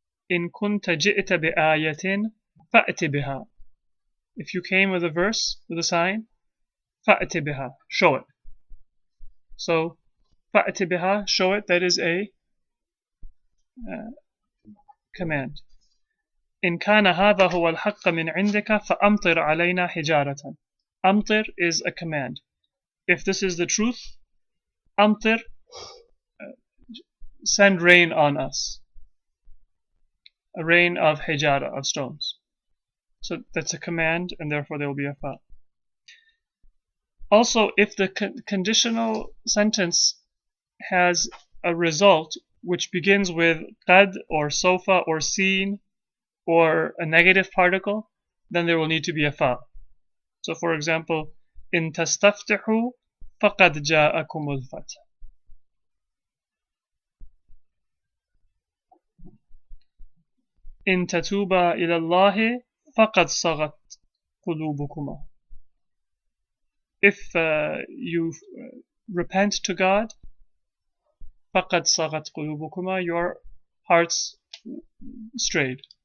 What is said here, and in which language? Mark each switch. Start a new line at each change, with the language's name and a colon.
Arabic: إِن كُنْتَ جِئْتَ بِآيَةٍ فَأْتِ بِهَا.
English: If you came with a verse, with a sign,
Arabic: فَأْتِ بِهَا,
English: show it. So
Arabic: فَأْتِ بِهَا,
English: show it, that is a command.
Arabic: إن كان هذا هو الحق من عندك فأمطر علينا حجارة.
English: Amtir is a command. If this is the truth, amtir, send rain on us. A rain of hijara, of stones. So that's a command, and therefore there will be a fa. Also, if the conditional sentence has a result which begins with qad or sofa or seen or a negative particle, then there will need to be a fa. So for example,
Arabic: إن تستفتحوا فقد جاءكم الفتح. إن تتوبا إلى الله فقد صغت قلوبكما.
English: If you repent to God,
Arabic: فقد صغت قلوبكما,
English: your hearts strayed.